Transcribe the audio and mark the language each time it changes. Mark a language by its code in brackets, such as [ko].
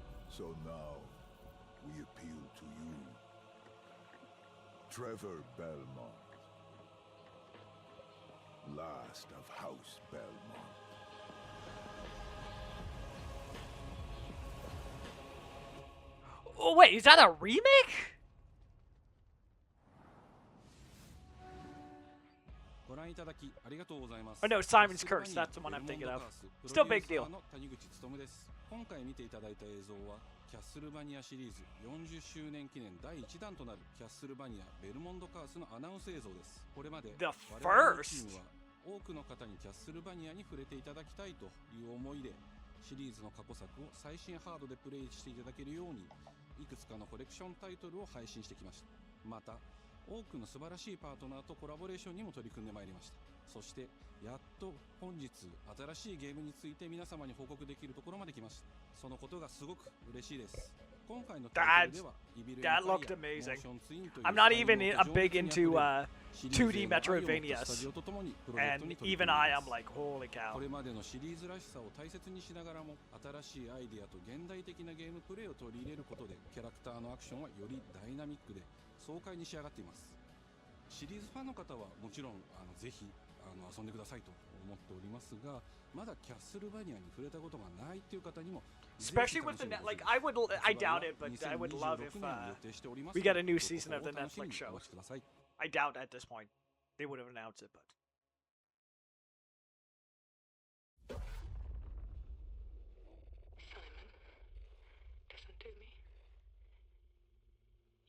[en] So now, we appeal to you, Trevor Belmont, last of House Belmont. Oh, wait, is that a remake? Oh no, Simon's Curse, that's the one I'm thinking of. Still big deal. [ja] 今回見ていただいた映像はキャッスルバニアシリーズ40周年記念第1弾となるキャッスルバニアベルモンドカースのアナウンス映像です。これまで我々のチームは多くの方にキャッスルバニアに触れていただきたいという思いでシリーズの過去作を最新ハードでプレイしていただけるようにいくつかのコレクションタイトルを配信してきました。また多くの素晴らしいパートナーとコラボレーションにも取り組んでまいりました。そしてやっと本日新しいゲームについて皆様に報告できるところまで来ました。そのことがすごく嬉しいです。今回のタイトルでは [en] That looked amazing. I'm not even big into 2D Metroidvanias, and even I'm like, holy cow. [ja] これまでのシリーズらしさを大切にしながらも新しいアイディアと現代的なゲームプレイを取り入れることでキャラクターのアクションはよりダイナミックで爽快に仕上がっています。シリーズファンの方はもちろんぜひ遊んでくださいと思っておりますが、まだキャッスルバニアに触れたことがないっていう方にも [en] Especially with the net, like I doubt it, but I would love if we get a new season of the Netflix show. I doubt at this point they would have announced it, but. Simon, listen to me.